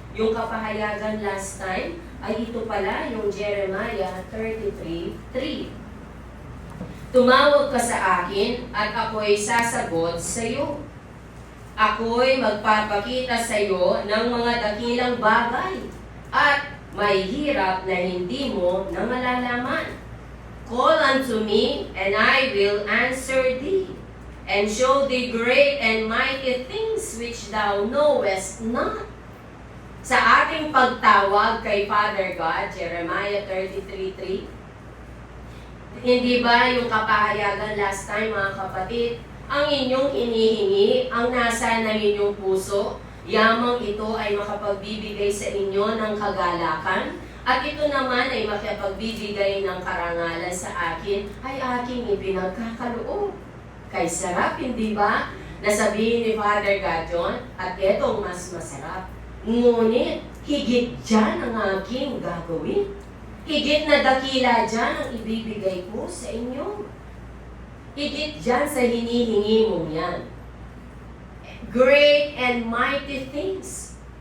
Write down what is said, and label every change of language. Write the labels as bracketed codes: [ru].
[tl] Yung kapahayagan last time ay ito pala yung Jeremiah 33:3. Tumawag ka sa akin at ako'y sasagot sa iyo. Ako'y magpapakita sa iyo ng mga dakilang bagay at may hirap na hindi mo na malalaman. [en] Call unto me and I will answer thee and show thee great and mighty things which thou knowest not. [tl] Sa ating pagtawag kay Father God, Jeremiah 33:3, hindi ba yung kapahayagan last time mga kapatid, ang inyong inihingi, ang nasa ng inyong puso, yamang ito ay makapagbibigay sa inyo ng kagalakan, at ito naman ay makapagbibigay ng karangalan sa akin, ay aking ipinagkakaloob. Kay sarap, hindi ba? Nasabihin ni Father God John, at etong mas masarap. Ngunit, higit dyan ang aking gagawin. Higit na dakila dyan ang ibibigay ko sa inyo. Higit dyan sa hinihingi mong yan. [en] Great and mighty things.